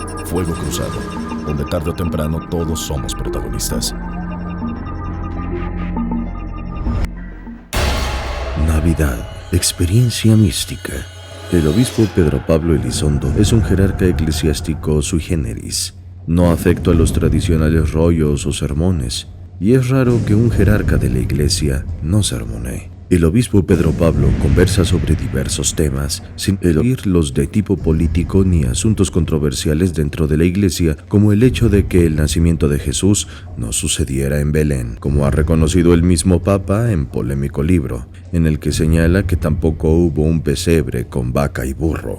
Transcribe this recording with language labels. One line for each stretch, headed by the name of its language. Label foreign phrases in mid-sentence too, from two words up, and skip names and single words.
Spanish: Fuego Cruzado, donde tarde o temprano todos somos protagonistas. Navidad, experiencia mística. El obispo Pedro Pablo Elizondo es un jerarca eclesiástico
Latin: sui generis,
Spanish: no afecto a los tradicionales rollos o sermones, y es raro que un jerarca de la iglesia no sermonee. El obispo Pedro Pablo conversa sobre diversos temas, sin eludirlos de tipo político ni asuntos controversiales dentro de la iglesia, como el hecho de que el nacimiento de Jesús no sucediera en Belén, como ha reconocido el mismo Papa en polémico libro, en el que señala que tampoco hubo un pesebre con vaca y burro.